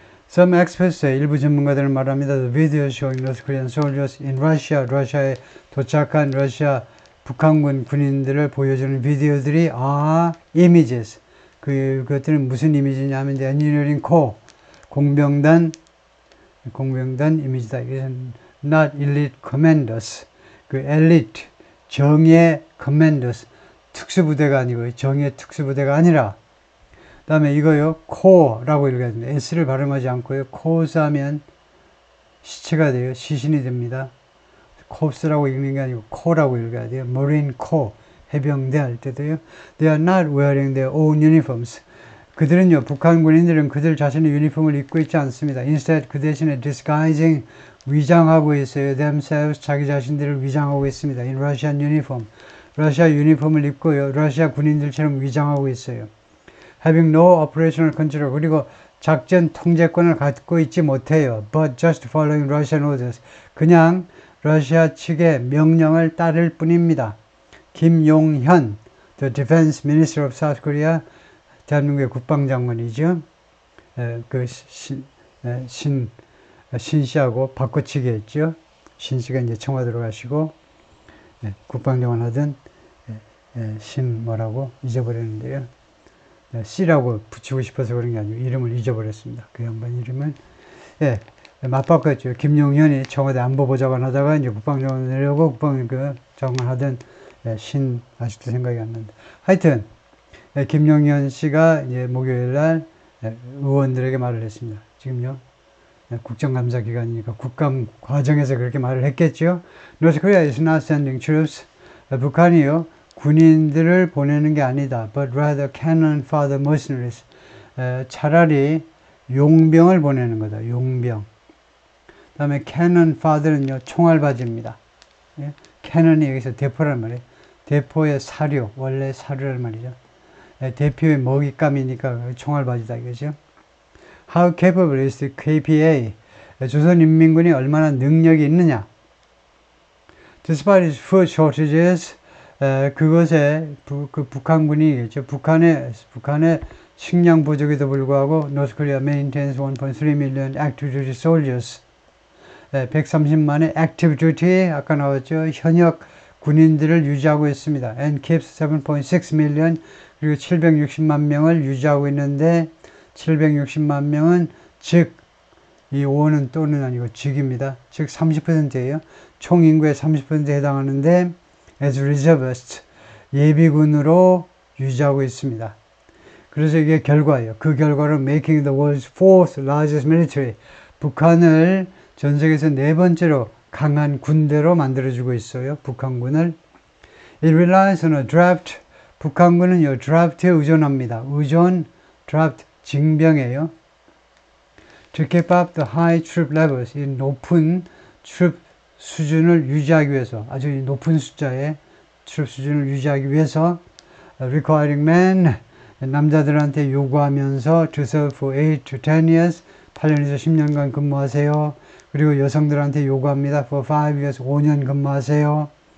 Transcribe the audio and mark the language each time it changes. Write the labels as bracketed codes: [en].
[en] Some experts say, [ko] 일부 전문가들은 말합니다. [en] The video showing North Korean soldiers in Russia, [ko] 러시아에 도착한 러시아 북한군 군인들을 보여주는 비디오들이 [en] images. [ko] 그것들은 무슨 이미지냐면 [en] the engineering corps, [ko] 공병단 이미지다. 이것은 [en] not elite commanders. [ko] 그 elite 정예 commanders 특수부대가 아니고 정예 특수부대가 아니라 그 다음에 이거요 core라고 읽어야 됩니다. S를 발음하지 않고요 corps 하면 시체가 돼요. 시신이 됩니다. corpse라고 읽는 게 아니고 core라고 읽어야 돼요. Marine Corps 해병대 할 때도요. [en] They are not wearing their own uniforms. [ko] 그들은요 북한 군인들은 그들 자신의 유니폼을 입고 있지 않습니다. Instead 그 대신에 disguising 위장하고 있어요. themselves 자기 자신들을 위장하고 있습니다. [en] In Russian uniform [ko] 러시아 유니폼을 입고요 러시아 군인들처럼 위장하고 있어요. [en] Having no operational control [ko] 그리고 작전 통제권을 갖고 있지 못해요. [en] But just following Russian orders [ko] 그냥 러시아 측의 명령을 따를 뿐입니다. [en] 김용현 the Defense Minister of South Korea [ko] 대한민국의 국방장관이죠. 신 씨하고 바꿔치기 했죠. 신 씨가 이제 청와대로 가시고 국방장관 하던 신 뭐라고 잊어버렸는데요. C라고 붙이고 싶어서 그런 게 아니고 이름을 잊어버렸습니다. 그 양반 이름은 맞바꿨죠. 김용현이 청와대 안보보좌관 하다가 이제 국방장관 내려고 국방장관 하던 신 아직도 생각이 안 난다. 하여튼 김용현 씨가 이제 목요일 날 의원들에게 말을 했습니다. 지금요 국정감사 기간이니까 국감 과정에서 그렇게 말을 했겠죠. [en] North Korea is not sending troops. [ko] 북한이요 군인들을 보내는 게 아니다. [en] But rather cannon fodder mercenaries. [ko] 차라리 용병을 보내는 거다. 용병. 그 다음에 cannon fodder는요 총알바지입니다. cannon이 여기서 대포란 말이에요. 대포의 사료, 원래 사료란 말이죠. 대표의 먹잇감이니까 총알바지다 이거죠. [en] How capable is the KPA? [ko] 조선인민군이 얼마나 능력이 있느냐? [en] Despite its food shortages, [ko] 그것에 북한군이겠죠. 북한의 식량 부족에도 불구하고 [en] North Korea maintains 1.3 million active duty soldiers. [ko] 130만의 active duty 아까 나왔죠. 현역 군인들을 유지하고 있습니다. [en] And keeps 7.6 million [ko] 그리고 760만 명을 유지하고 있는데 760만 명은 즉 이 5는 또는 아니고 즉입니다. 즉 30%예요. 총 인구의 30%에 해당하는데 [en] as reservists [ko] 예비군으로 유지하고 있습니다. 그래서 이게 결과예요. 그 결과로 [en] making the world's fourth largest military [ko] 북한을 전 세계에서 네 번째로 강한 군대로 만들어주고 있어요. 북한군을. [en] It relies on a draft. [ko] 북한군은요, draft에 의존합니다. draft, 징병이에요. [en] To keep up the high troop levels. [ko] 이 높은 troop 수준을 유지하기 위해서, 아주 높은 숫자의 troop 수준을 유지하기 위해서, [en] requiring men, [ko] 남자들한테 요구하면서 [en] to serve for 8 to 10 years, [ko] 8년에서 10년간 근무하세요. 그리고 여성들한테 요구합니다. [en] For 5 years, [ko] 5년 근무하세요.